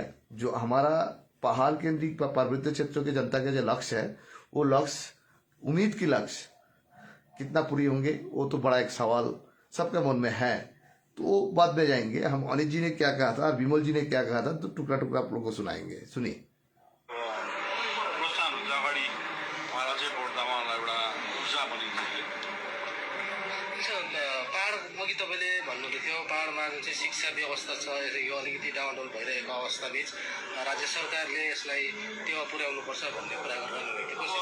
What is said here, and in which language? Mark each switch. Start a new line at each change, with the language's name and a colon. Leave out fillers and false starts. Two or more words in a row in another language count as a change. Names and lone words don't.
Hindi: जो हमारा पहाड़ केंद्रित पार्वत्य क्षेत्रों के जनता का जो लक्ष्य है, वो लक्ष्य, उम्मीद की लक्ष्य कितना पूरी होंगे वो तो बड़ा एक सवाल सबके मन में है। तो वो बाद में जाएंगे। हम अनित जी ने क्या कहा था और विमल जी ने क्या कहा था, तो टुकड़ा टुकड़ा आप लोगों को सुनाएंगे, सुनिए।
Nepali: तपाईँले भन्नुहुँदै थियो पहाडमा जुन चाहिँ शिक्षा व्यवस्था छ यो अलिकति डाउनडोल भइरहेको अवस्थाबीच राज्य सरकारले यसलाई टेवा पुर्याउनुपर्छ भन्ने कुरा गर्नुभएको थियो।